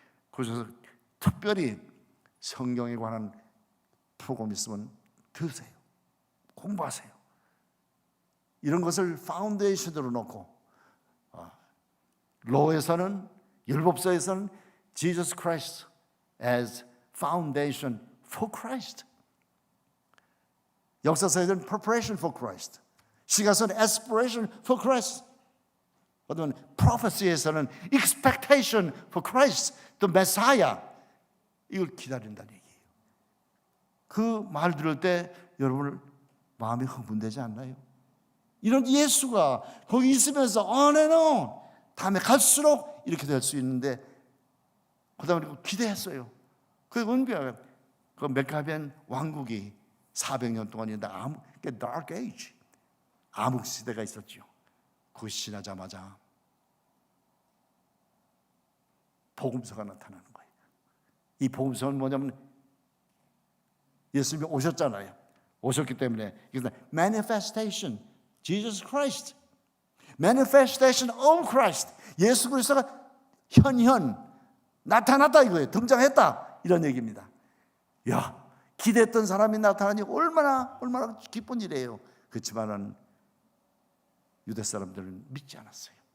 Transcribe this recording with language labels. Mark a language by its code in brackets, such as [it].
[ko] 그래서 특별히 성경에 관한 프로그램 있으면 들으세요. 공부하세요. 이런 것을 파운데이션으로 놓고, 로에서는, 율법서에서는 [en] Jesus Christ as foundation for Christ. [ko] 역사서에서는 [en] preparation for Christ. [ko] 시가서는 [en] aspiration for Christ. [ko] 그다음에 [en] prophecy에서는 expectation for Christ, the Messiah. [ko] 이걸 기다린다는 얘기예요. 그 말 들을 때 여러분 마음이 흥분되지 않나요? 이런 예수가 거기 있으면서 [en] on and on, [ko] 다음에 갈수록 이렇게 될 수 있는데, 그 다음에 기대했어요. 그 은비야, 그 메카벤 왕국이 400년 동안인데 [en] dark age, [ko] 암흑 시대가 있었죠. 그것이 지나자마자 복음서가 나타나는 거예요. 이 복음서는 뭐냐면 예수님이 오셨잖아요. 오셨기 때문에 이것은 [en] manifestation, Jesus Christ. manifestation of Christ. [ko] 예수 그리스도가 현현 나타났다 이거예요. 등장했다 이런 얘기입니다. 야, 기대했던 사람이 나타나니 얼마나 기쁜 일이에요. 그렇지만은 유대 사람들은 믿지 않았어요.